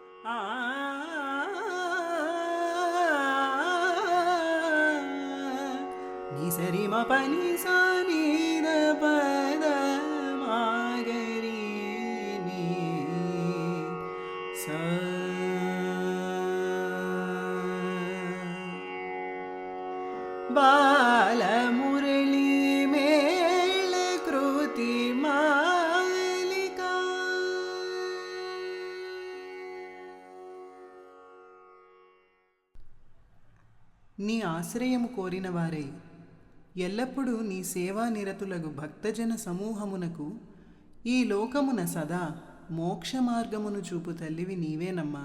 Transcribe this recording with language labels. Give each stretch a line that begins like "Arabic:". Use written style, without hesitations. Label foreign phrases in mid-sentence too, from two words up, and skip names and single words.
Kannada: ஆ நீ சரி ம பனி சா நீ த பத மாகரி நீ ச ಬಾಲ ಮುರಳಿ ಮೇಳ ಕೃತಿ ಮಾಲಿಕಾ
Telugu: నీ ఆశ్రయము కోరిన వారై ఎల్లప్పుడూ నీ సేవా నిరతులగు భక్తజన సమూహమునకు ఈ లోకమున సదా మోక్ష మార్గమును చూపు తల్లివి నీవేనమ్మా.